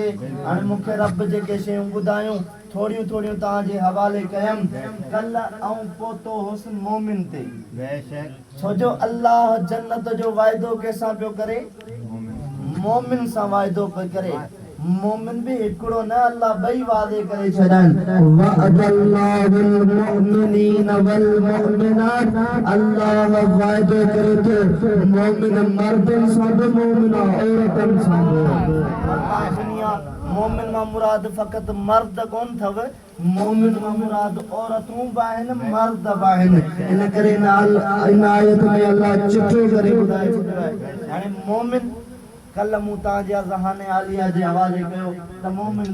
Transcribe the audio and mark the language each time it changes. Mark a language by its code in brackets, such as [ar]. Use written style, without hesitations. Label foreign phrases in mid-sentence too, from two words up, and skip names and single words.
[sd] हाणे मूंखे रब जेके शयूं ॿुधायूं थोड़ियूं थोड़ियूं तव्हांजे हवाले कयमि कल ऐं पोतो हुस्न मोमिन ते छो जो अल्लाह जन्नत जो वाइदो कंहिंसां पियो करे मोमिन सां वाइदो पियो करे मोमिन भी हिकिड़ो न अल्लाह ॿई वादे करे छॾनि वअदल्लाहुल [ar] المؤمنين والمؤمنات [sd] अल्लाह वाइदो करे थो मोमिन मर्दनि सां बि मोमिन औरतनि सां दुनिया मोमिन मां मुराद फ़क़त मर्द कोन अथव मोमिन मां मुराद औरतूं बि आहिनि मर्द बि आहिनि इन करे इन आयत में अल्लाह चिठो करे ॿुधाए छॾियो आहे हाणे मोमिन कल मूं तव्हांजे ज़हाने आलिया जे हवाले कयो त मोमिन